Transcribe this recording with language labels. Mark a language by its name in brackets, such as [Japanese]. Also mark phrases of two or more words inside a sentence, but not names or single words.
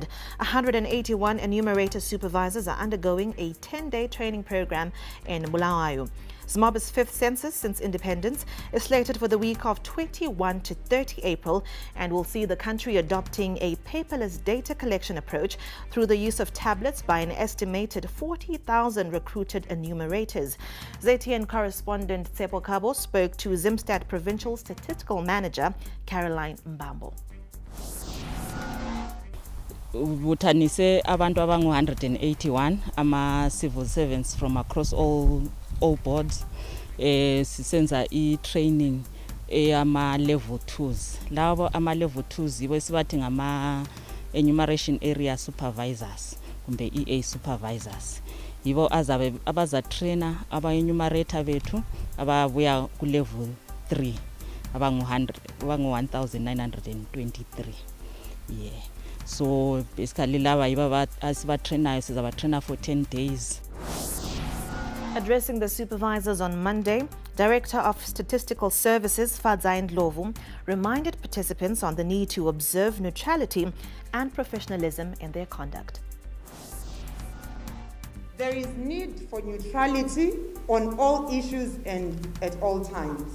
[English] 181 enumerator supervisors are undergoing a 10-day training program in Bulawayo. Zimbabwe's fifth census since independence is slated for the week of 21 to 30 April and will see the country adopting a paperless data collection approach through the use of tablets by an estimated 40,000 recruited enumerators. ZTN correspondent Tsepo Kabo spoke to Zimstat Provincial Statistical Manager Caroline Mbambo. [North Ndebele] Buthanise abantu abangu 181 ama [English] civil servants from across all boards. [North Ndebele] Sisenza training ama level 2s. Labo ama level 2s yibo sibathi ngama [English] enumeration area supervisors [North Ndebele] kumbe [English] EA supervisors. [North Ndebele] Yibo abaza trainer aba enumerator bethu ababuya ku level 3 abangu 1923. Yeah. [English] So basically [North Ndebele] laba yiba asiba trainer siza [English] trainer for 10 days. Addressing the supervisors on Monday, Director of Statistical Services, Fadzain Ndlovu, reminded participants on the need to observe neutrality and professionalism in their conduct. There is need for neutrality on all issues and at all times.